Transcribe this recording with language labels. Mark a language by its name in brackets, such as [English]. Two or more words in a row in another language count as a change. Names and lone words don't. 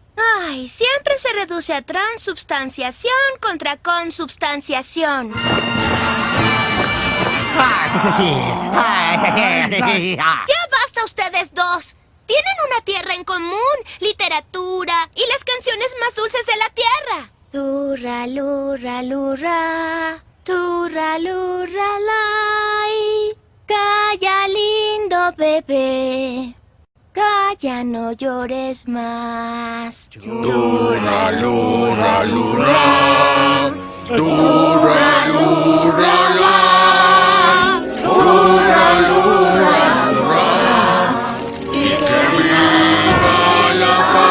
[Spanish] Ay, siempre se reduce a transubstanciación contra consubstanciación. ¡Ya basta ustedes dos! Tienen una tierra en común, literatura y las canciones más dulces de la tierra. Turra, lurra, lurra, turra, lurra, lai. Calla, lindo bebé, calla, no llores más. Turra, lurra, lurra. Turra, lurra, la. Turra, lurra, lurra. Y que viva la